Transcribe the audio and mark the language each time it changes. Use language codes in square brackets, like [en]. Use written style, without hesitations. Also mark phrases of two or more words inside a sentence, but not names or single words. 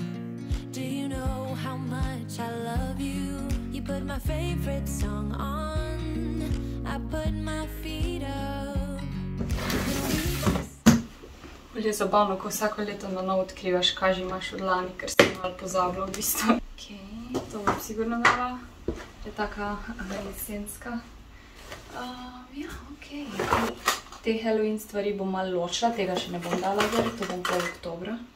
[en] Do you know how much I love you? You put my favorite song on, I put my feet up. [sl] Je zabavno, ko vsako leto na novo odkrivaš, kaj že imaš od lani, ker sem malo pozabila v bistvu. Ok, to bom sigurno dala, je taka jesenska. Ja, ok. Te Halloween stvari bom malo ločila, tega še ne bom dala zdaj, to bom pol oktobra.